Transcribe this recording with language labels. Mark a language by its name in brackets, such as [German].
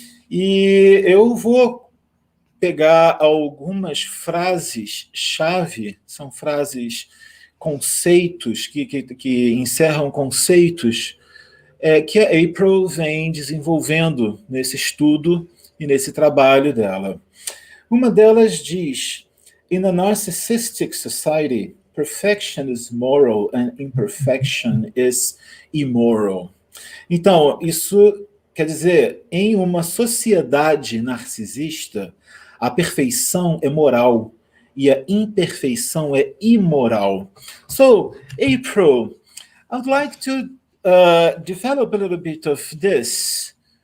[Portuguese] E eu vou pegar algumas frases-chave, são frases, conceitos, que encerram conceitos que a April vem desenvolvendo nesse estudo e nesse trabalho dela. Uma delas diz: [English] In a narcissistic society, perfection is moral and imperfection is immoral. [Portuguese] Então, isso quer dizer, em uma sociedade narcisista, a perfeição é moral e a imperfeição é imoral. [English] So, April, I would like to develop a little bit of this.